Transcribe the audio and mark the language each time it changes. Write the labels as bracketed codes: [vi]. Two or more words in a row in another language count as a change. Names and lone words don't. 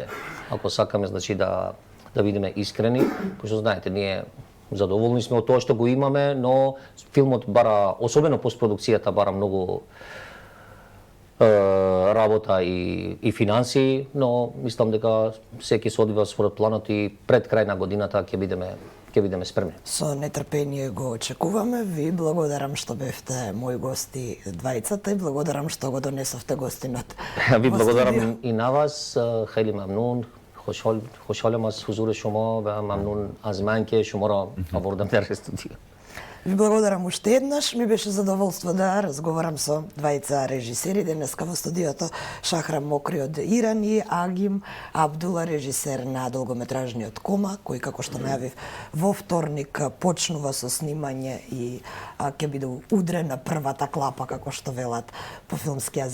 [mk] Ако сакаме, значи, да бидеме искрени, пошто знаете, ние задоволни сме од тоа што го имаме, но филмот бара, особено постпродукцијата, бара многу работа и финансии, но мислам дека се ќе се одвива според планот и пред крај на годината ќе бидеме спремни. Со нетрпение го очекуваме. Ви благодарам што бевте мои гости двајцата и благодарам што го донесовте гостинот. Ви благодарам и на вас. [fa] خیلی ممنون. خوشحالم از حضور شما و ممنون از من که شما را آوردم در استودیو. [mk] Ви благодарам уште еднаш. Ми беше задоволство да разговарам со двајца режисери денеска во студиото. Шахрам Мокри од Иран и Агим Абдула, режисер на долгометражниот Кома, кој, како што најавив, во вторник почнува со снимање и ќе биде удрена првата клапа, како што велат по филмски јазик.